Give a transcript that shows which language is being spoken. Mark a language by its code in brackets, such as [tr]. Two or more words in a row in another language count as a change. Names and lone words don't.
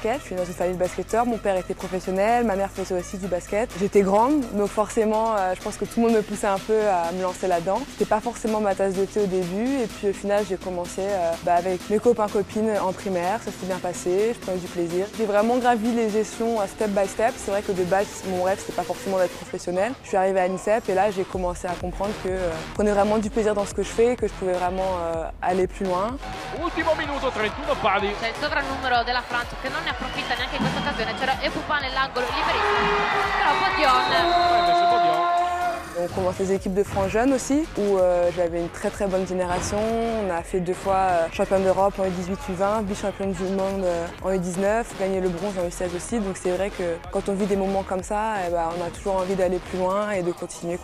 [fr] Je suis dans une famille de basketteurs, mon père était professionnel, ma mère faisait aussi du basket. J'étais grande, donc forcément, je pense que tout le monde me poussait un peu à me lancer là-dedans. C'était pas forcément ma tasse de thé au début, et puis au final, j'ai commencé avec mes copains-copines en primaire, ça s'est bien passé, je prenais du plaisir. J'ai vraiment gravi les gestions [en] step by step. [fr] C'est vrai que de base, mon rêve, c'était pas forcément d'être professionnelle. Je suis arrivée à l'INSEP et là, j'ai commencé à comprendre que je prenais vraiment du plaisir dans ce que je fais, que je pouvais vraiment aller plus loin. [it] Ultimo minuto, 31 pali. C'è il sovrannumero della Francia che non ne approfitta neanche in questa occasione, c'era Epoupa nell'angolo liberissimo, però Bodion. [fr] On commence les équipes de France jeunes aussi, où j'avais une très bonne génération. On a fait 2 fois championne d'Europe en U18, U20, vice-championne du monde en U19, gagné le bronze en U16 aussi. Donc c'est vrai que quand on vit des moments comme ça, on a toujours envie d'aller plus loin et de continuer.